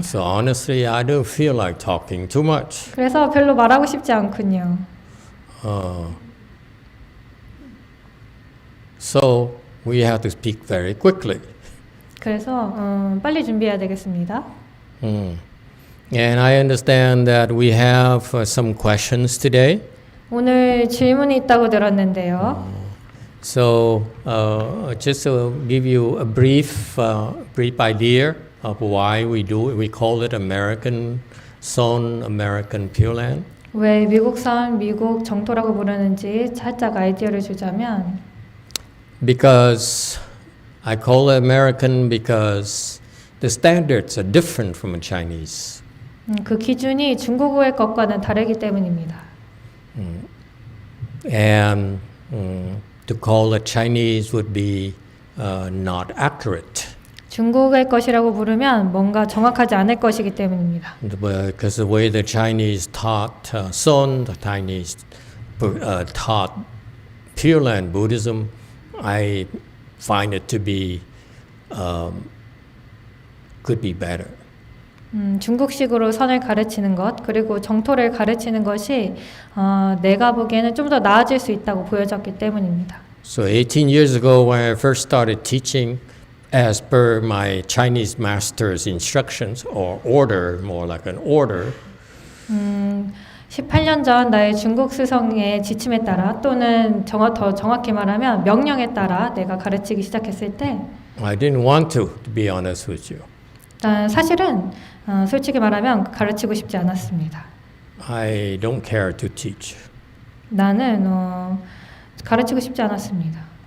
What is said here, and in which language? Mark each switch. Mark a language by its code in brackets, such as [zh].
[en] So honestly, I don't feel like talking too much. [ko] 그래서 별로 말하고 싶지 않군요. [en] So we have to speak very quickly. [ko] 그래서 빨리 준비해야 되겠습니다. [en] And I understand that we have some questions today. [ko] 오늘 질문이 있다고 들었는데요. [en] So just to give you a brief idea of why we do it, we call it American Son, American Pure Land. [ko] 왜 미국산 미국 정토라고 부르는지 살짝 아이디어를 주자면 [en] Because I call it American because the standards are different from Chinese. [ko] 그 기준이 중국어의 것과는 다르기 때문입니다. [en] And to call it Chinese would be not accurate. [ko] 중국의 것이라고 부르면 뭔가 정확하지 않을 것이기 때문입니다. [en] Because the way the Chinese taught Son, the Chinese taught Pure Land Buddhism, I find it to be could be better. [ko] 중국식으로 선을 가르치는 것 그리고 정토를 가르치는 것이 내가 보기에는 좀 더 나아질 수 있다고 보여졌기 때문입니다. [en] So 18 years ago when I first started teaching as per my Chinese master's instructions or order, more like an order, [ko] 18년 전 나의 중국 스승의 지침에 따라 또는 더 정확히 말하면 명령에 따라 내가 가르치기 시작했을 때 [en] I didn't want to be honest with you. [ko] 난 사실은 솔직히 말하면 가르치고 싶지 않았습니다. [en] I don't care to teach. [ko] 나는 가르치고 싶지 않았습니다.